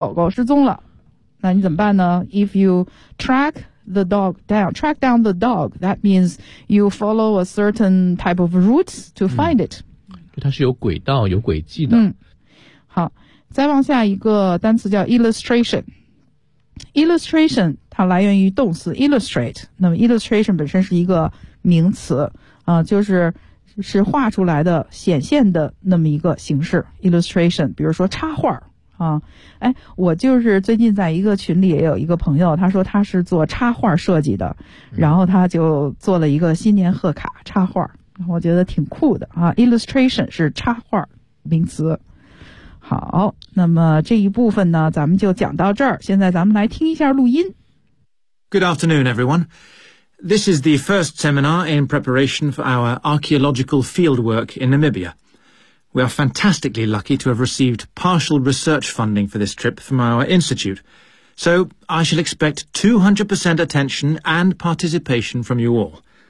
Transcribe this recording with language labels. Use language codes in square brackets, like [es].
[zh] 狗狗失踪了，那你怎么办呢 ？ [en] If you track the dog down, track down the dog, that means you follow a certain type of route to find it.、 [zh] 嗯、它是有轨道、有轨迹的。嗯，好，再往下一个单词叫 illustration。 illustration 它来源于动词 illustrate， 那么 illustration 本身是一个名词，就是。是画出来的显现的那么一个形式 illustration， 比如说插画啊，哎，我就是最近在一个群里也有一个朋友，他说他是做插画设计的，然后他就做了一个新年贺卡插画，我觉得挺酷的啊。 illustration 是插画名词。好，那么这一部分呢，咱们就讲到这儿，现在咱们来听一下录音。 [en] Good afternoon, everyone. This is the first seminar in preparation for our archaeological fieldwork in Namibia. We are fantastically lucky to have received partial research funding for this trip from our institute, so I shall expect 200% attention and participation from you all.